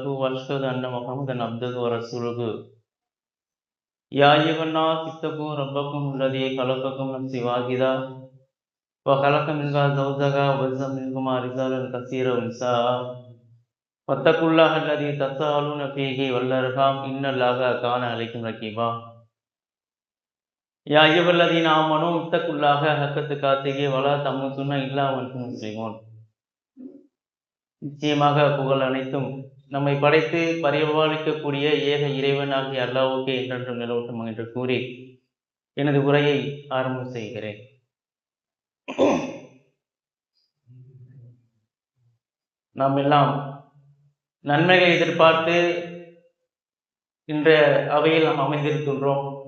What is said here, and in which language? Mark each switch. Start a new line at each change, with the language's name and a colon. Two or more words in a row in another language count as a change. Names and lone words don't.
Arabic: وأشهد أن محمدا عبده ورسوله يا أيها الناس اتقوا ربكم الذي خلقكم من نفس واحدة وخلق منها زوجها وبث منهما رجالا كثيرا ونساء واتقوا الله الذي تساءلون فيه والأرحام إن الله كان عليكم رقيبا يا أيها الذين آمنوا اتقوا الله حق تقاته ولا تموتن إلا وأنتم مسلمون.
Tamil: நிச்சயமாக புகழ் அனைத்தும் நம்மை படைத்து பரிபாலிக்கக்கூடிய ஏக இறைவனாகிய அல்லாஹ்வுக்கே என்றென்றும் நிலவட்டும் என்று கூறி எனது உரையை ஆரம்பம் செய்கிறேன். நாம் எல்லாம் நன்மைகளை எதிர்பார்த்து இன்றைய அவையில் நாம் அமைந்திருக்கின்றோம்.